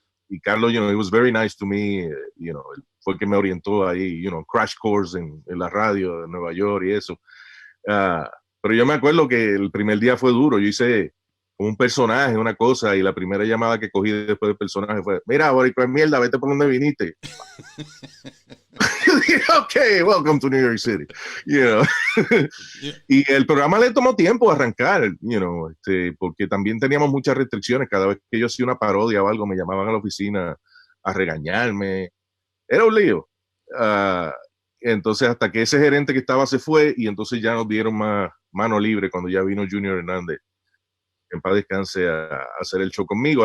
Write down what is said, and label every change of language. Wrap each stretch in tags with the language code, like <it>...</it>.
<es>Y Carlos,</es> <en>he was very nice to me,</en> <es>fue el que me orientó ahí, crash course en la radio de Nueva York y eso. Pero yo me acuerdo que el primer día fue duro. Yo hice un personaje, una cosa, y la primera llamada que cogí después del personaje fue: mira, boricua de mierda, vete por donde viniste.</es> <en>Ok, welcome to New York City. Yeah.</en> <es>Y el programa le tomó tiempo arrancar, porque también teníamos muchas restricciones. Cada vez que yo hacía una parodia o algo, me llamaban a la oficina a regañarme. Era un lío. Entonces, hasta que ese gerente que estaba se fue, y entonces ya nos dieron más mano libre cuando ya vino Junior Hernández, en paz descanse, a hacer el show conmigo.</es>